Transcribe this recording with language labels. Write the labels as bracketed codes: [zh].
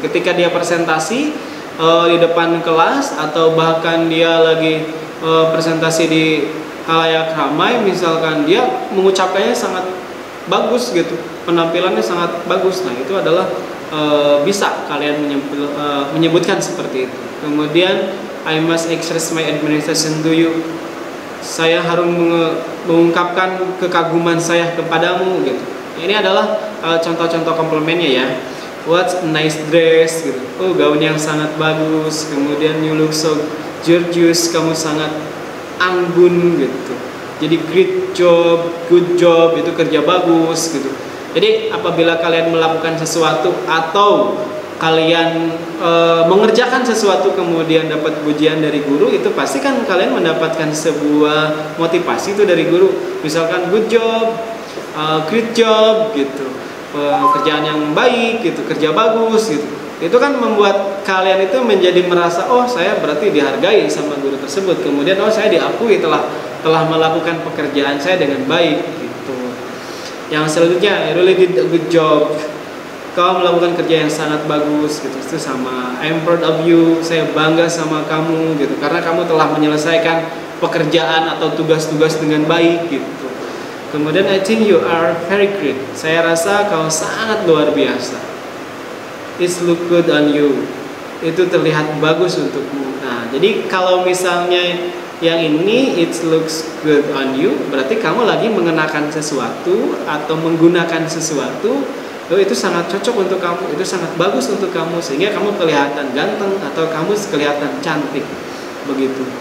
[id] Ketika dia presentasi di depan kelas atau bahkan dia lagi presentasi di halayak ramai, misalkan dia mengucapkannya sangat bagus gitu, penampilannya sangat bagus. Nah itu adalah bisa kalian menyebutkan seperti itu. [en] Kemudian I must express my admiration to you. [id] Saya harus mengungkapkan kekaguman saya kepadamu gitu. Ini adalah contoh-contoh komplimennya ya. [en] What a nice dress [id] gitu. Oh gaun yang sangat bagus. Kemudian [en] you look so gorgeous. [id] Kamu sangat anggun gitu. Jadi [en] great job, good job, [id] itu kerja bagus gitu. Jadi apabila kalian melakukan sesuatu atau kalian mengerjakan sesuatu kemudian dapat pujian dari guru, itu pasti kan kalian mendapatkan sebuah motivasi itu dari guru. Misalkan [en] good job, great job [id] gitu, pekerjaan yang baik gitu, kerja bagus gitu. Itu kan membuat kalian itu menjadi merasa oh saya berarti dihargai sama guru tersebut. Kemudian oh saya diakui telah melakukan pekerjaan saya dengan baik gitu. Yang selanjutnya, [en] I really did a good job. [id] Kau melakukan kerja yang sangat bagus gitu. Itu sama [en] I'm proud of you. [id] Saya bangga sama kamu gitu. Karena kamu telah menyelesaikan pekerjaan atau tugas-tugas dengan baik gitu. [en] Kemudian I think you are very great. [id] Saya rasa kau sangat luar biasa. [en] It look good on you. [id] Itu terlihat bagus untukmu. Nah, jadi kalau misalnya yang ini [en] it looks good on you, [id] berarti kamu lagi mengenakan sesuatu atau menggunakan sesuatu, itu sangat cocok untuk kamu, itu sangat bagus untuk kamu, sehingga kamu kelihatan ganteng atau kamu kelihatan cantik begitu.